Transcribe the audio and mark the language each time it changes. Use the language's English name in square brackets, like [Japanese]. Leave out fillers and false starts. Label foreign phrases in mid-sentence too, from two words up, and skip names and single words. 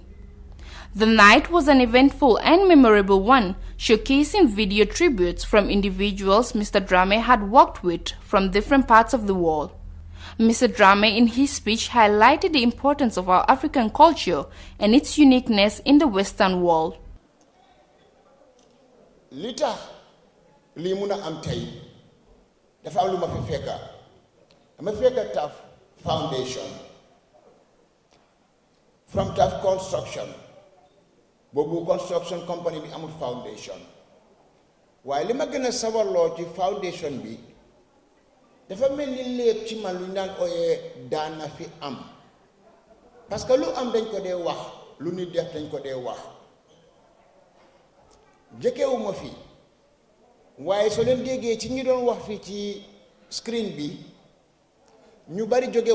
[English] The night was an eventful and memorable one, showcasing video tributes from individuals Mr. Drame had worked with from different parts of the world. Mr. Drame, in his speech, highlighted the importance of our African culture and its uniqueness in the Western world. [Wolof] Lita limuna am tay dafa am lu ma fi fekka dama fekka TAF Foundation from TAF Construction boobu [English] construction company [Wolof] bi amul foundation waaye li ma gën a sawarloo ci foundation bi dafa mel ni lépp ci man lu ñu daan ooyee daana fi am parce que lu am dañ ko dee wax lu nit def dañ ko dee wax jëkkewuma fi waaye soo leen déggee ci ñi doon wax fii ci screen bi ñu bari jóge